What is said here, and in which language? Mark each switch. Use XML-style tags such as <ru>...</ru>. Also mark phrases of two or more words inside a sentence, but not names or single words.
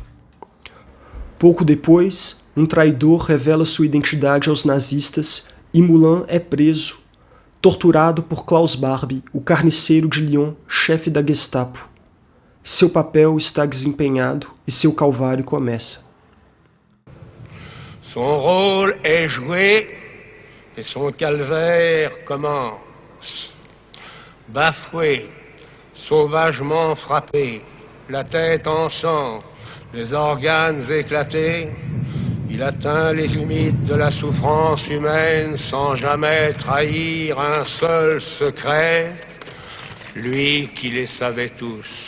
<pt>Pouco depois, um traidor revela sua identidade aos nazistas e Moulin é preso, torturado por Klaus Barbie, o carniceiro de Lyon, chefe da Gestapo. Seu papel está desempenhado e seu calvário começa.</pt> <fr>Son rôle est joué et son calvaire commence. Bafoué, sauvagement frappé, la tête en sang, les organes éclatés, il atteint les limites de la souffrance humaine sans jamais trahir un seul secret, lui qui les savait tous.</fr>